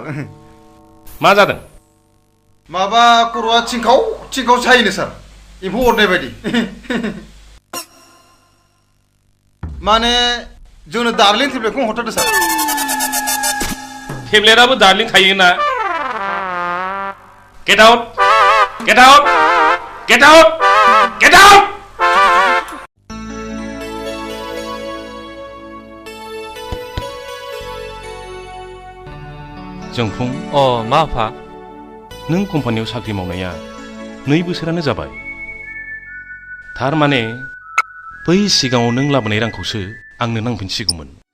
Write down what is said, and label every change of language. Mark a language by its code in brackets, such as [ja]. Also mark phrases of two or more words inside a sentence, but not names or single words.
[brx] मा जादों माबा खर'आ थिंखाव सायोनो सार एम्फौ अरनाय बायदि माने जोंनो दार्लिं टेब्लेटखौ हरथारदो सार टेब्लेटआबो दार्लिं थायोना [en] get out get out get out get out गेट आउट गेट आउट जोंफुं [brx] अ मा आफा नों कम्पानियाव साख्रि मावनाया 2 बोसोरानो जाबाय थारमाने बै सिगाङाव नों लाबोनाय रांखौसो आंनो नांफिनसिगौमोन